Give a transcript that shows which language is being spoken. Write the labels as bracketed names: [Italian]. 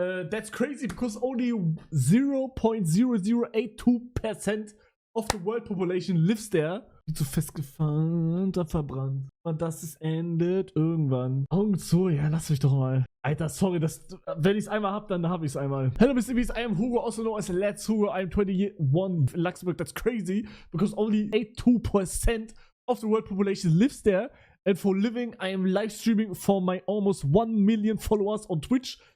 [English] That's crazy because only 0.0082% of the world population lives there. [German] Wie zu festgefahren und verbrannt. Und das es endet irgendwann. Augen zu, ja, lass mich doch mal. Alter, sorry, wenn ich es einmal hab, dann hab ich es einmal. [English] Hello, Mr. Beast, I am Hugo, also known as Let's Hugo. I'm 21 in Luxembourg. That's crazy because only 82% of the world population lives there. And for living, I am live streaming for my almost 1 million followers on Twitch.